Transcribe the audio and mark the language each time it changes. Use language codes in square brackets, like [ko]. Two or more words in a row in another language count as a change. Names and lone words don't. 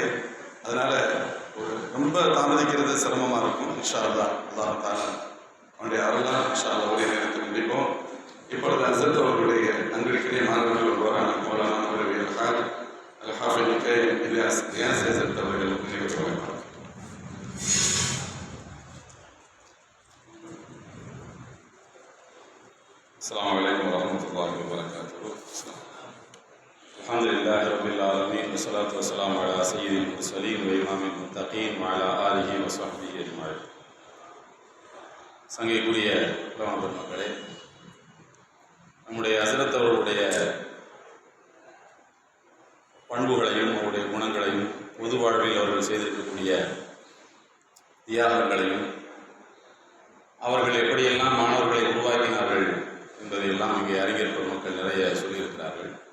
[ta] அதனால ஒரு ரொம்ப தாமதிக்கிறது சிரமமாக இருக்கும். [ar] إن شاء الله الله تعالى [ta] அவனுடைய அருளால் [ar] إن شاء الله [ta] ஒரே நேரத்தில் முடிப்போம். இப்பொழுது ஹசரத் அவர்களுடைய அன்பிற்குரிய மாணவர்கள் ஒருவரான மௌலானா மௌலவி அல்-ஹாஃபிஸ் இலியாஸ் ஹசரத் அவர்கள் நினைவு. [ar] السلام عليكم ورحمة الله وبركاته. الحمد لله رب العالمين والصلاة والسلام على سيد المرسلين وإمام المتقين وعلى آله وصحبه أجمعين. [ta] சங்கைக்குரிய உலமா பெருமக்களே, நம்முடைய ஹசரத் அவர்களுடைய பண்புகளையும் அவருடைய குணங்களையும் பொது வாழ்வில் அவர்கள் செய்திருக்கக்கூடிய தியாகங்களையும் அவர்கள் எப்படியெல்லாம் மாணவர்களை உருவாக்கினார்கள் என்பதையெல்லாம் இங்கே அறிஞர் பெருமக்கள் நிறைய சொல்லியிருக்கிறார்கள்.